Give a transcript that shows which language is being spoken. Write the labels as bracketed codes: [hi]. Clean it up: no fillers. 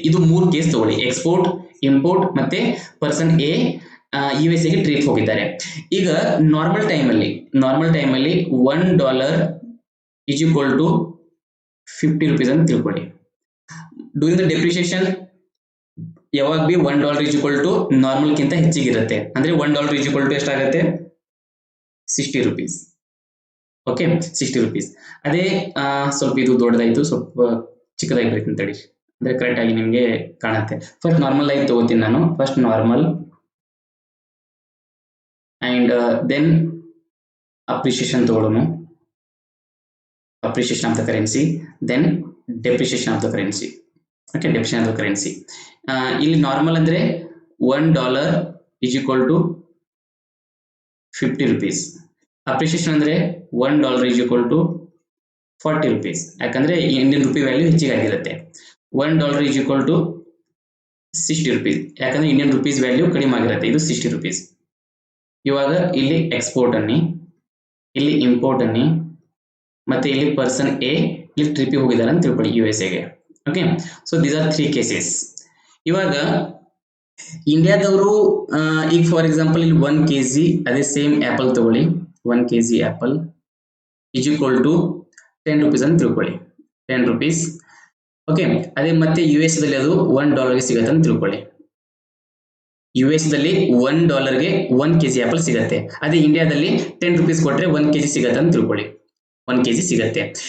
[kn] ಇದು 3 ಕೇಸ್ ತಗೊಳ್ಳಿ, export, import ಮತ್ತೆ ಪರ್ಸನ್ ಎ USA ಗೆ ಟ್ರಿಪ್ ಹೋಗಿದ್ದಾರೆ. ಈಗ ನಾರ್ಮಲ್ ಟೈಮಲ್ಲಿ $1 [en] is equal to 50 rupees [kn] ಅಂತ ತಿಳ್ಕೊಳ್ಳಿ. [en] during the depreciation [kn] ಯಾವಾಗ B $1 [en] is equal to [kn] normal ಕಿಂತ ಹೆಚ್ಚಿಗಿರುತ್ತೆ. ಅಂದ್ರೆ $1 [en] is equal to [kn] ಎಷ್ಟಾಗುತ್ತೆ, 60 rupees. [en] Okay, 60 rupees. [kn] ಅದೇ ಸ್ವಲ್ಪ ಇದು ದೊಡ್ಡದಾಯ್ತು, ಸ್ವಲ್ಪ ಚಿಕ್ಕದಾಗಿ ಬರೀತೀನಿ ತಡಿ, ಅಂದ್ರೆ ಕರೆಕ್ಟ್ ಆಗಿ ನಿಮ್ಗೆ ಕಾಣುತ್ತೆ. ಫಸ್ಟ್ ನಾರ್ಮಲ್ ಆಗಿ ತಗೋತೀನಿ ನಾನು. [en] first normal and then appreciation [kn] ತಗೊಳ್ಳೋಣ. [en] Appreciation of the currency, then depreciation of the currency. Okay, depreciation of the currency. [kn] ಇಲ್ಲಿ ನಾರ್ಮಲ್ ಅಂದ್ರೆ $1 [en] is equal to 50 rupees. [kn] Appreciation ಅಂದ್ರೆ $1 [en] is equal to 40 rupees. [kn] ಯಾಕಂದ್ರೆ Indian rupee value ಹೆಚ್ಚಿಗೆ ಆಗಿರುತ್ತೆ. $1 [en] is equal to 60 rupees. [kn] ಯಾಕಂದ್ರೆ Indian rupees value ಕಡಿಮೆ ಆಗಿರುತ್ತೆ. ಇದು 60 rupees. ಇವಾಗ ಇಲ್ಲಿ ಎಕ್ಸ್ಪೋರ್ಟ್ ಅನ್ನಿ, ಇಲ್ಲಿ ಇಂಪೋರ್ಟ್ ಅನ್ನಿ, ಮತ್ತೆ ಇಲ್ಲಿ ಪರ್ಸನ್ ಎ ಇಲ್ಲಿ ಟ್ರಿಪ್ ಹೋಗಿದ್ದಾರೆ ಅಂತ ತಿಳ್ಕೊಳ್ಳಿ USA ಗೆ. Okay, [en] So these are 3 cases. [kn] ಇವಾಗ ಇಂಡಿಯಾದವರು ಈಗ [en] for example [kn] ಇಲ್ಲಿ 1 kg ಅದೇ ಸೇಮ್ ಆಪಲ್ ತಗೊಳ್ಳಿ. 1 kg apple [en] is equal to 10 rupees [kn] ಅಂತ ತಿಳ್ಕೊಳ್ಳಿ. [en] 10 rupees. [kn] ಓಕೆ, ಅದೇ ಮತ್ತೆ US ದಲ್ಲಿ ಅದು $1 ಗೆ ಸಿಗತ್ತೆ ಅಂತ ತಿಳ್ಕೊಳ್ಳಿ. US ದಲ್ಲಿ $1 ಗೆ 1 kg ಆಪಲ್ ಸಿಗತ್ತೆ. ಅದೇ ಇಂಡಿಯಾದಲ್ಲಿ 10 rupees ಕೊಟ್ರೆ 1 kg ಸಿಗತ್ತೆ ಅಂತ ತಿಳ್ಕೊಳ್ಳಿ. 1 kg ಸಿಗತ್ತೆ.